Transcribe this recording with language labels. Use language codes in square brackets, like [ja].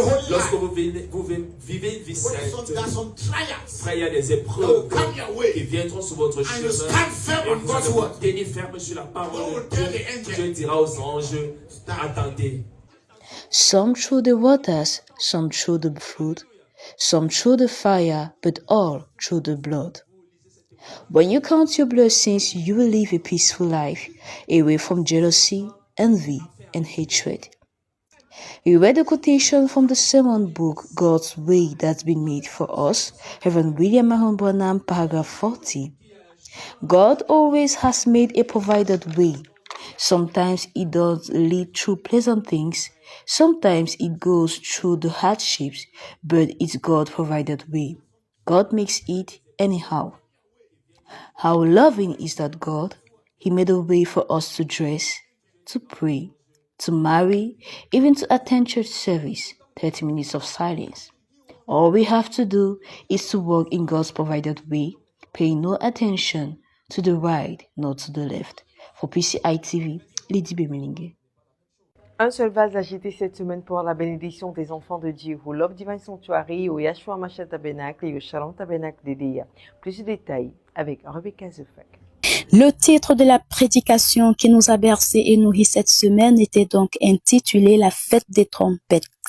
[fr] Lorsque vous vivez une vie sainte, frère, il y a des épreuves qui viendront sur votre chemin. Et vous allez vous tenir ferme sur la parole de Dieu. Dieu dira aux anges, attendez. [en] Some through the waters, some through the flood, some through the fire, but all through the blood. When you count your blessings, you will live a peaceful life, away from jealousy, envy, and hatred. We read a quotation from the sermon book, God's Way That's Been Made for Us, Reverend William Marion Branham, paragraph 40. God always has made a provided way. Sometimes it does lead through pleasant things, sometimes it goes through the hardships, but it's God's provided way. God makes it anyhow. How loving is that God? He made a way for us to dress, to pray, to marry, even to attend church service, 30 minutes of silence. All we have to do is to walk in God's provided way, paying no attention to the right nor to the left. For PCI TV, Lydie Bemelingue. [fr] Un seul vase agité cette semaine pour la bénédiction des enfants de Dieu au Love Divine Sanctuary, au Yahshua Mashiach Tabernacle et au Shalom Tabernacle d'Edea. Plus de détails avec Rebecca Zefak. Le titre de la prédication qui nous a bercé et nourri cette semaine était donc intitulé La fête des trompettes.